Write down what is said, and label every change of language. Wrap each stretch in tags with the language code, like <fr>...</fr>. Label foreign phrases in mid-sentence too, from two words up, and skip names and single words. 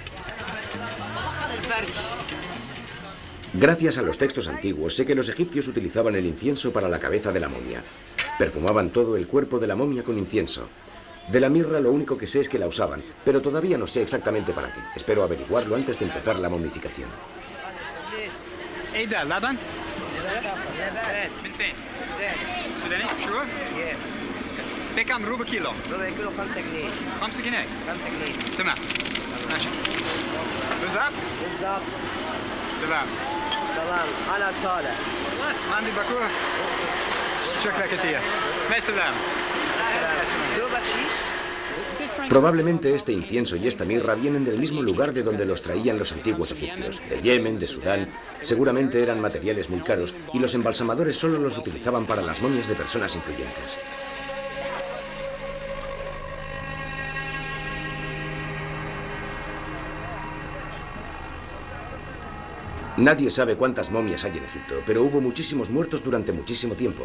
<es>Gracias a los textos antiguos sé que los egipcios utilizaban el incienso para la cabeza de la momia. Perfumaban todo el cuerpo de la momia con incienso. De la mirra lo único que sé es que la usaban, pero todavía no sé exactamente para qué. Espero averiguarlo antes de empezar la momificación.</es> <ar>من فين؟ سوداني؟ شو؟ بكم ربع كيلو؟ ربع كيلو 5 جنيه 5 جنيه 5 جنيه تمام ماشي بالظبط؟ بالظبط تمام تمام انا صالح خلاص ما عندي باكوره شكرا كثير مع السلامه دو بكشيش</ar> <es>Probablemente este incienso y esta mirra vienen del mismo lugar de donde los traían los antiguos egipcios, de Yemen, de Sudán. Seguramente eran materiales muy caros y los embalsamadores solo los utilizaban para las momias de personas influyentes. Nadie sabe cuántas momias hay en Egipto, pero hubo muchísimos muertos durante muchísimo tiempo.</es>